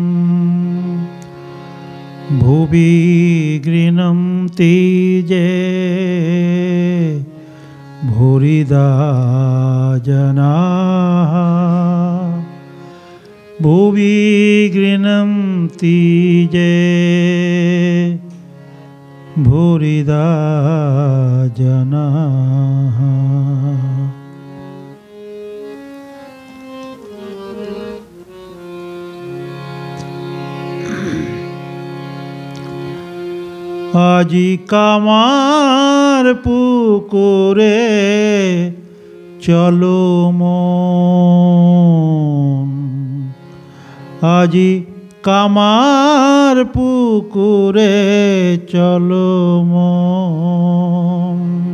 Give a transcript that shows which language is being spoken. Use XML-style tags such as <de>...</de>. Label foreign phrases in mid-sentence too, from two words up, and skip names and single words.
<sa>भुवि गृह्णन्ति ये भूरिदा जनाः भुवि गृह्णन्ति ये भूरिदा जनाः।</sa> <bn>আজি কামার পুকুরে চলো মন, আজি কামার পুকুরে চলো মন।</bn>